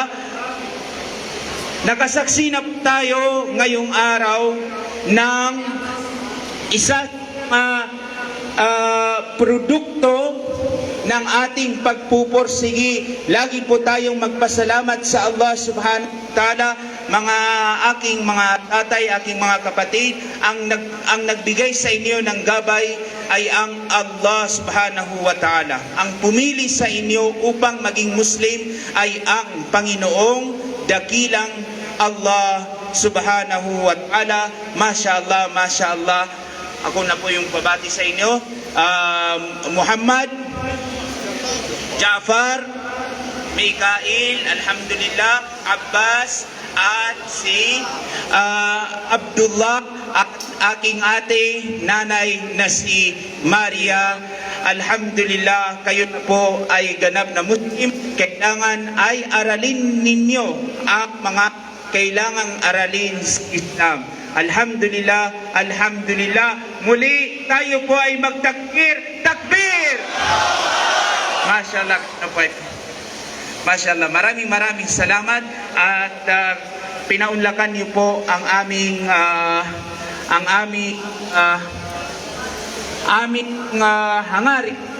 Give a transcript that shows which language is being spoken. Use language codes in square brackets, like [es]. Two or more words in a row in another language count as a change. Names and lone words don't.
[tl] So mashallah, Nakasaksi na tayo ngayong araw ng isa produkto ng ating pagpupursigi. Lagi po tayong magpasalamat sa Allah [ar] سبحانه وتعالى. [tl] Mga aking mga tatay, aking mga kapatid, ang nagbigay sa inyo ng gabay ay ang Allah [ar] سبحانه وتعالى. [tl] Ang pumili sa inyo upang maging Muslim ay ang Panginoong dakilang Allah [ar] سبحانه وتعالى. ما شاء الله، ما شاء الله. [tl] Ako na po yung babati sa inyo. Muhammad, Ja'far, Mikael, alhamdulillah, Abbas, at si Abdullah, at aking ate, nanay na si Maria. Alhamdulillah, kayo na po ay ganap na Muslim. Kailangan ay aralin ninyo ang mga kailangang aralin sa Islam. [ar] الحمد لله، الحمد لله. [tl] Muli tayo po ay magtakbir, takbir! Mashallah, Mashallah, maraming salamat at pinaunlakan niyo po ang aming hangarin.